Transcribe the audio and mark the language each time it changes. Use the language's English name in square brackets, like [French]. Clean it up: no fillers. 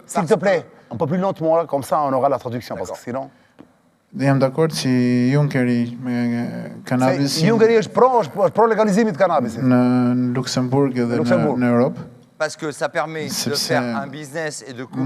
[French] S'il te plaît, un peu plus lentement là, comme ça on aura la traduction, parce que sinon... [Albanian] Jam dakord si Junckeri me kanabisin. Junckeri është pro legalizimit të kanabisit. Në Luksemburg dhe në Europë. [French] Parce que ça permet de faire un business et de couper.